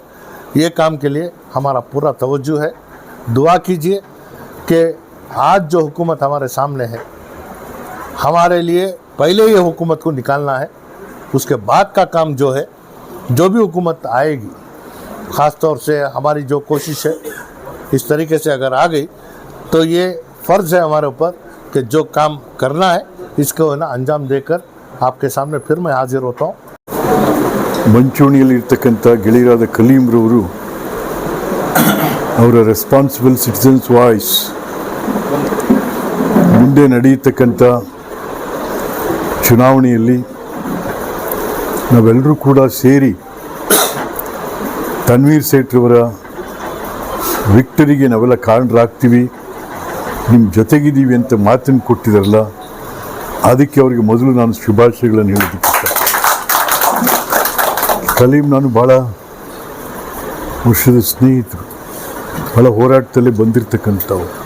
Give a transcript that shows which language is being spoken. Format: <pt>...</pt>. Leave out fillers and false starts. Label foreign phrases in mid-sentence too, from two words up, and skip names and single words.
<hi>ये काम के लिए हमारा पूरा तवज्जो है। दुआ कीजिए कि आज जो हुकूमत हमारे सामने है, हमारे लिए पहले ये हुकूमत को निकालना है, उसके बाद का काम जो है, जो भी हुकूमत आएगी, ख़ास तौर से हमारी जो कोशिश है इस तरीके से अगर आ गई तो ये फ़र्ज़ है हमारे ऊपर कि जो काम करना है इसको है ना अंजाम देकर आपके सामने फिर मैं हाजिर होता हूँ।</hi> <kn>ಮಂಚೂಣಿಯಲ್ಲಿರ್ತಕ್ಕಂಥ ಗೆಳೆಯರಾದ ಕಲೀಮ್ರವರು ಅವರ ರೆಸ್ಪಾನ್ಸಿಬಲ್ ಸಿಟಿಸನ್ಸ್ ವಾಯ್ಸ್ ಮುಂದೆ ನಡೆಯತಕ್ಕಂಥ ಚುನಾವಣೆಯಲ್ಲಿ ನಾವೆಲ್ಲರೂ ಕೂಡ ಸೇರಿ ತನ್ವೀರ್ ಸೇಠ್ರವರ ವಿಕ್ಟರಿಗೆ ನಾವೆಲ್ಲ ಕಾರಣರಾಗ್ತೀವಿ, ನಿಮ್ಮ ಜೊತೆಗಿದ್ದೀವಿ ಅಂತ ಮಾತನ್ನು ಕೊಟ್ಟಿದ್ದಾರಲ್ಲ, ಅದಕ್ಕೆ ಅವರಿಗೆ ಮೊದಲು ನಾನು ಶುಭಾಶಯಗಳನ್ನು ಹೇಳೋದಕ್ಕೆ ಕಲೀಂ ನಾನು ಭಾಳ ವರ್ಷದ ಸ್ನೇಹಿತರು, ಭಾಳ ಹೋರಾಟದಲ್ಲೇ ಬಂದಿರತಕ್ಕಂಥವು.</kn>